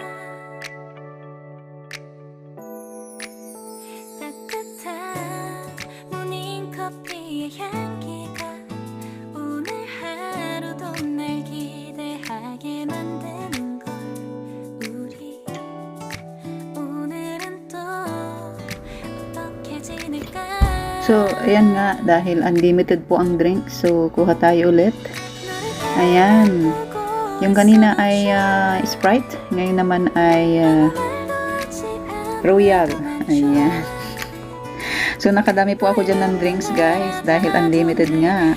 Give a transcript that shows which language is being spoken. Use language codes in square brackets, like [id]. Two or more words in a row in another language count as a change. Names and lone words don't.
[ko] 따뜻한 모닝커피의 향기가 오늘 하루도 날 기대하게 만드는 걸 우리 오늘은 또 어떻게 지낼까 [tl] So, ayan nga, dahil unlimited po ang drink, so kuha tayo ulit. Ayan. Yung kanina ay Sprite, ngayon naman ay Royal. Ayan. So, nakadami po ako dyan ng drinks, guys, dahil unlimited nga.